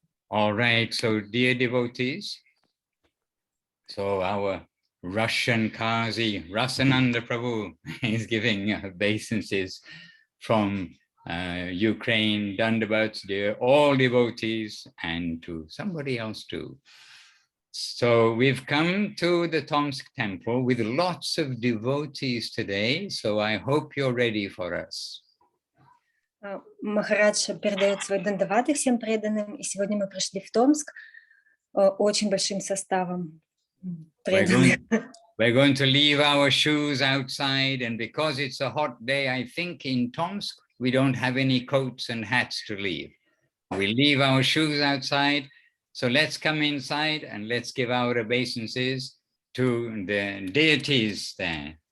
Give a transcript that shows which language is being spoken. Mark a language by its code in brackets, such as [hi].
[en] All right, so dear devotees, so our Russian Kazi Rasananda Prabhu is giving obeisances from Ukraine, Dandavats, dear all devotees, and to somebody else too. So we've come to the Tomsk temple with lots of devotees today, so I hope you're ready for us. [ru] Махарадж передает свой дандаваты всем преданным, и сегодня мы пришли в Томск очень большим составом преданных. [en] We're going to leave our shoes outside, and because it's a hot day, I think in Tomsk, we don't have any coats and hats to leave. We leave our shoes outside, so let's come inside and let's give our obeisances to the deities there.